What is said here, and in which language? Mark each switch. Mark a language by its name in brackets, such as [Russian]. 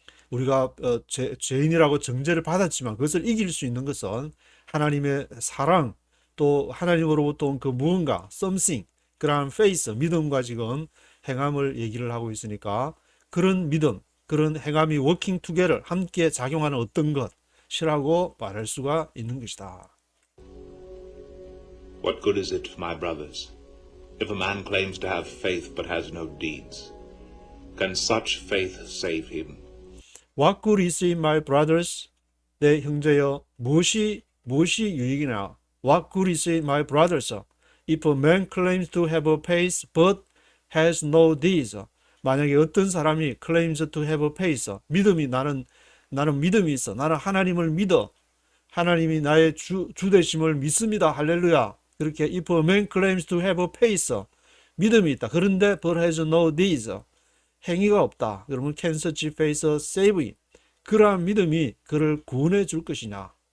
[Korean] 우리가 죄인이라고 정죄를 받았지만 그것을 이길 수 있는 것은 하나님의 사랑 또 하나님으로부터 온 그 무언가 something 그러한 faith 믿음과 지금 행함을 얘기를 하고 있으니까 그런 믿음 그런 행함이 [English] working together [Korean] 함께 작용하는 어떤 것이라고 말할 수가 있는 것이다. [English] What good is it, my brothers, if a man claims to have faith but has no deeds? Can such faith save him? What good is it, my brothers? [Korean] 내 형제여, 무엇이 유익이냐? [English] What good is it, my brothers? If a man claims to have a faith but has no deeds. [Korean] 만약에 어떤 사람이 [English] claims to have a faith, [Korean] 믿음이 나는 믿음이 있어. 나는 하나님을 믿어. 하나님이 나의 주 되심을 믿습니다. 할렐루야. 그렇게 [English] if a man claims to have a faith, [Korean] 믿음이 있다. 그런데 [English] but has no deeds. [Korean] 행위가 없다. 그러면 [English] can such faith save him? [Korean] 그러한 믿음이 그를 구원해 줄 것이냐?